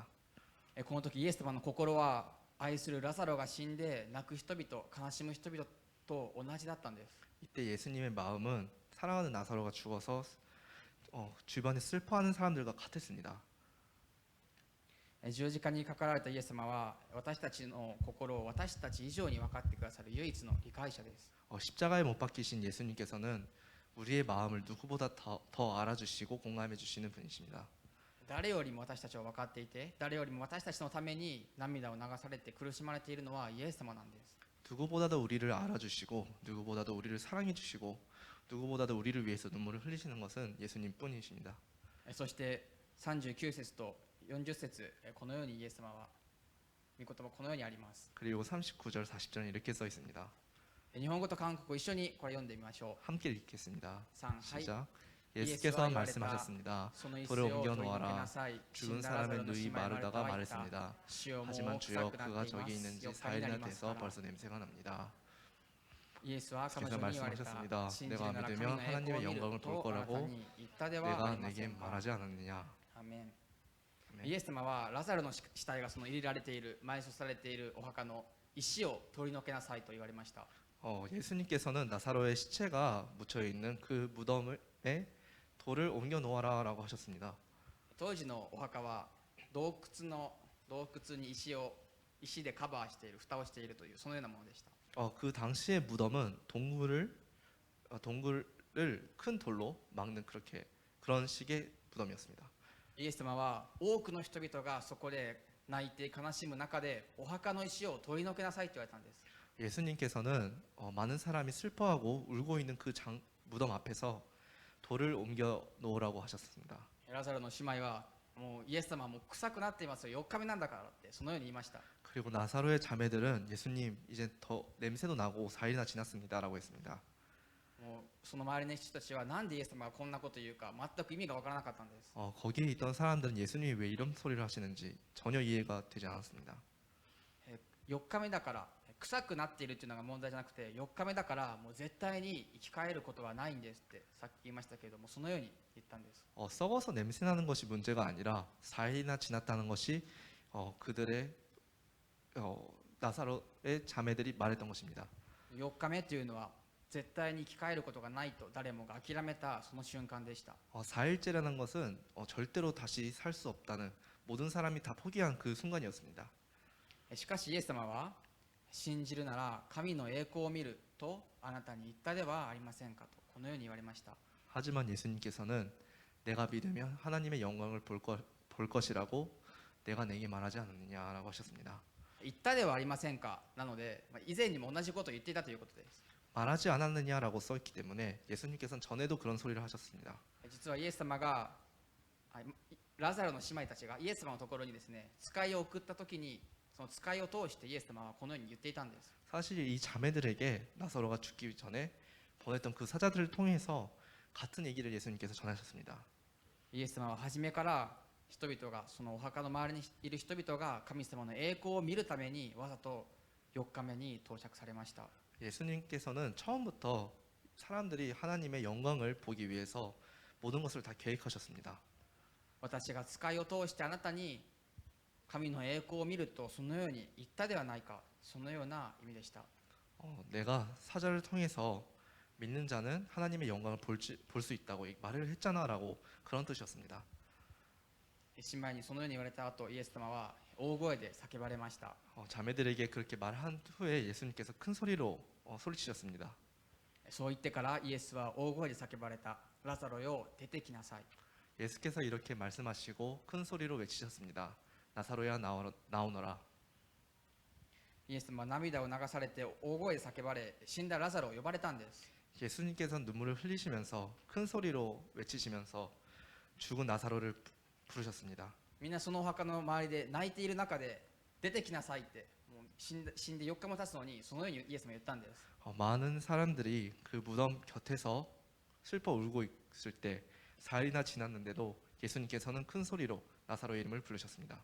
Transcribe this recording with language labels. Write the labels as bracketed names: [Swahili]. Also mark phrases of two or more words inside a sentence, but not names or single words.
[Japanese] この時イエス様の心は愛するラザロが死んで泣く人々、悲しむ人々と同じだったんです。 [Korean] 이때 예수님의 마음은 사랑하는 나사로가 죽어서 주변에 슬퍼하는 사람들과 같았습니다. [Japanese] 十字架にかかられたイエス様は私たちの心を私たち以上に分かってくださる唯一の理解者です。 [Korean] 십자가에 못 박히신 예수님께서는 우리의 마음을 누구보다 더 알아주시고 공감해 주시는 분이십니다. [Japanese] 誰よりも私たちを分かっていて、誰よりも私たちのために涙を流されて苦しまれているのはイエス様なんです。 [Korean] 누구보다도 우리를 알아주시고 누구보다도 우리를 사랑해 주시고 누구보다도 우리를 위해서 눈물을 흘리시는 것은 예수님 뿐이십니다. [Japanese] そして39節と40節、このようにイエス様は御言葉このようにあります。 [Korean] 그리고 39절 40절에 이렇게 써 있습니다. [Japanese] 日本語と韓国語一緒にこれ読んでみましょう。 [Korean] 함께 읽겠습니다. 3、 시작. 예수께서 말씀하셨습니다. 돌을 옮겨 놓아라. 죽은 사람의 누이 마르다가 말했습니다. 하지만 주여 그가 저기 있는지 4일이나 돼서 벌써 냄새가 납니다. 예수께서 말씀하셨습니다. 내가 믿으면 하나님의 영광을 볼 거라고 내가 내게 말하지 않았느냐. 아멘. [Japanese] イエス様はラザロの死体がその入れられている埋葬されているお墓の石を取り除けなさいと言われました。 [Korean] 예수님께서는 나사로의 시체가 묻혀 있는 그 무덤에 돌을 옮겨 놓아라라고 하셨습니다. [Japanese] 当時のお墓は洞窟に石でカバーしている、蓋をしているというそのようなものでした。 [Korean] 그 당시의 무덤은 동굴을 큰 돌로 막는 그런 식의 무덤이었습니다. [Japanese] イエス様は多くの人々がそこで泣いて悲しむ中でお墓の石を取り除けなさいと言われたんです。 [Korean] 예수님께서는 많은 사람이 슬퍼하고 울고 있는 그 무덤 앞에서 돌을 옮겨 놓으라고 하셨습니다. [Japanese] ラザロの姉妹はもうイエス様はもう臭くなっていますよ、4日目なんだからってそのように言いました。 [Korean] 그리고 나사로의 자매들은 예수님 이제 더 냄새도 나고 4일이나 지났습니다라고 했습니다. [Japanese] もうその周りの人たちはなんでイエス様がこんなこと言うか全く意味が分からなかったんです。 [Korean] 거기에 있던 사람들은 예수님이 왜 이런 소리를 하시는지 전혀 이해가 되지 않았습니다. [Japanese] 4日目だから臭くなっているっていうのが問題じゃなくて、4日目だからもう絶対に生き返ることはないんですってさっき言いましたけれども、そのように言ったんです。 [Korean] 썩어서 냄새 나는 것이 문제가 아니라 4일이나 지났다는 것이 그들의 나사로의 자매들이 말했던 것입니다. [Japanese] 4 日目というのは絶対に生き返ることがないと誰もが諦めたその瞬間でした。 [Korean] 4일째라는 것은 절대로 다시 살 수 없다는 모든 사람이 다 포기한 그 순간이었습니다. [Japanese] しかしイエス様は、信じるなら神の栄光を見るとあなたに言ったではありませんかとこのように言われました。 [Korean] 하지만 예수님께서는 내가 믿으면 하나님의 영광을 볼 것이라고 내가 내게 말하지 않았느냐라고 하셨습니다. [Japanese] 言ったではありませんかなので、以前にも同じことを言っていたということです。 [Korean] 말하지 않았느냐라고 써있기 때문에 예수님께서는 전에도 그런 소리를 하셨습니다. [Japanese] 実はイエス様がラザロの姉妹たちがイエス様のところにですね、使いを送った時に、その使いを通してイエス様はこのように言っていたんです。 [Korean] 사실 이 자매들에게 나사로가 죽기 전에 보냈던 그 사자들을 통해서 같은 얘기를 예수님께서 전하셨습니다. [Japanese] イエス様は初めから人々が、そのお墓の周りにいる人々が神様の栄光を見るためにわざと4日目に到着されました。 [Korean] 예수님께서는 처음부터 사람들이 하나님의 영광을 보기 위해서 모든 것을 다 계획하셨습니다. [Japanese] 私が使いを通してあなたに神の栄光を見るとそのように言ったではないか、そのような意味でした。 [Korean] 내가 사자를 통해서 믿는 자는 하나님의 영광을 볼 수 있다고 말을 했잖아라고 그런 뜻이었습니다. [Japanese] 姉妹にそのように言われた後、イエス様は大声で叫ばれました。 [Korean] 자매들에게 그렇게 말한 후에 예수님께서 큰 소리로 소리치셨습니다. [Japanese] そう言ってからイエスは大声で叫ばれた。ラザロよ出てきなさい。 [Korean] 예수께서 이렇게 말씀하시고 큰 소리로 외치셨습니다. 나사로야 나오너라. [Japanese] イエス様は涙を流されて大声で叫ばれ、死んだラザロを呼ばれたんです。 [Korean] 예수님께서 눈물을 흘리시면서 큰 소리로 외치시면서 죽은 나사로를 부르셨습니다. [Japanese] みんなそのお墓の周りで泣いている中で出てきなさいって、もう死んで4日も経つのにそのようにイエス様は言ったんです。 [Korean] 많은 사람들이 그 무덤 곁에서 슬퍼 울고 있을 때 4일이나 지났는데도 예수님께서는 큰 소리로 나사로의 이름을 부르셨습니다.